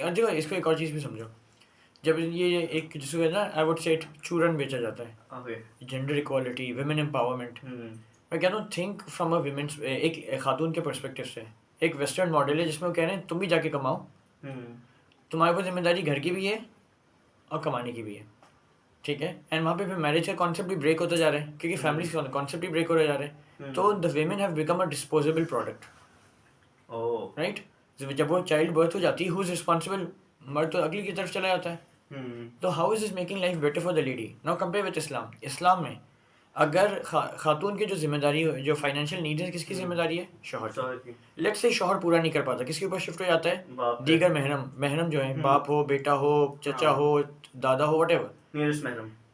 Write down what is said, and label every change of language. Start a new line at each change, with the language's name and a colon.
Urdu: اور دیکھو اس کو ایک اور چیز بھی سمجھو، جب یہ ایک جس کو نا آئی وڈ سے چورن بیچا جاتا ہے،
English: gender equality, women empowerment,
Urdu: میں کہتا ہوں
English: think from a women's,
Urdu: ایک خاتون کے پرسپیکٹو سے. ایک ویسٹرن ماڈل ہے جس میں وہ کہہ رہے ہیں تم بھی جا کے کماؤ، تمہارے اوپر ذمہ داری گھر کی بھی ہے اور کمانے کی بھی ہے، ٹھیک ہے. اینڈ وہاں پہ پھر میرج کا کانسیپٹ بھی بریک ہوتا جا رہا ہے، کیونکہ فیملی کا کانسیپٹ بھی بریک ہوتا جا رہا ہے.
English: تو the women have become a disposable product, right.
Urdu: جب وہ چائلڈ برتھ ہو جاتی ہے،
English: Who is responsible?
Urdu: مرد تو اگلی کی طرف چلا جاتا ہے.
English: تو how is this making life better for the lady? Now compare with اسلام.
Urdu: اسلام میں اگر خاتون کی جو ذمہ داری جو فائنینشیل نیڈ ہے، کس کی ذمہ داری ہے؟ شوہر کی. لیٹ سے شوہر پورا نہیں کر پاتا، کس کے اوپر شفٹ ہو جاتا ہے؟ دیگر محرم جو ہیں، باپ ہو، بیٹا ہو، چچا ہو، دادا ہو،
English: Whatever.